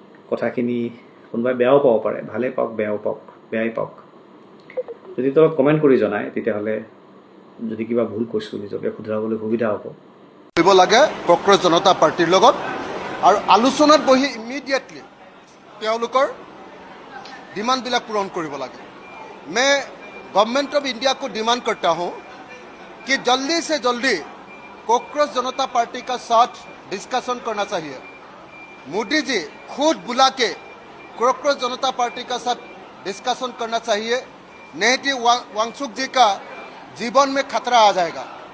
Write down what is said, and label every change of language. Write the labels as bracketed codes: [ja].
[as] কথাখিনি কোনোবাই বেয়াও পাব পাৰে, ভালেই পাওক, বেয়াই পাওক। যদি তলত কমেণ্ট কৰি জনায়, তেতিয়াহ'লে যদি কিবা ভুল কৈছোঁ নিজকে শুধৰাবলৈ সুবিধা হ'ব। কৰিব লাগে কংগ্ৰেছ জনতা পাৰ্টিৰ লগত, আৰু আলোচনাত বহি ইমিডিয়েটলি তেওঁলোকৰ ডিমাণ্ডবিলাক পূৰণ কৰিব লাগে। [hi] मैं गवर्नमेंट ऑफ इंडिया को डिमांड करता हूं कि जल्दी से जल्दी कॉकरोच जनता पार्टी का साथ डिस्कशन करना चाहिए। मोदी जी खुद बुला के कॉकरोच जनता पार्टी का साथ डिस्कशन करना चाहिए, नहीं तो वांगचुक जी का जीवन में खतरा आ जाएगा।